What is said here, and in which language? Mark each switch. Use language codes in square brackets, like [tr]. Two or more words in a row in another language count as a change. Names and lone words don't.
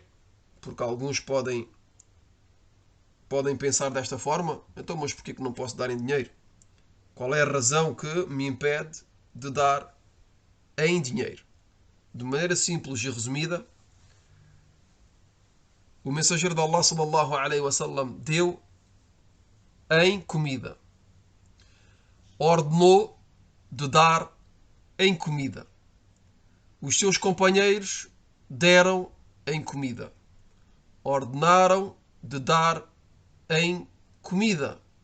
[pt] Porque alguns podem pensar desta forma. Então, mas porquê que não posso dar em dinheiro? Qual é a razão que me impede de dar em dinheiro? De maneira simples e resumida, o mensageiro de Allah [ar] صلى الله عليه وسلم [pt] deu em comida. Ordenou de dar em comida. Os seus companheiros deram em comida. Ordenaram de dar em comida.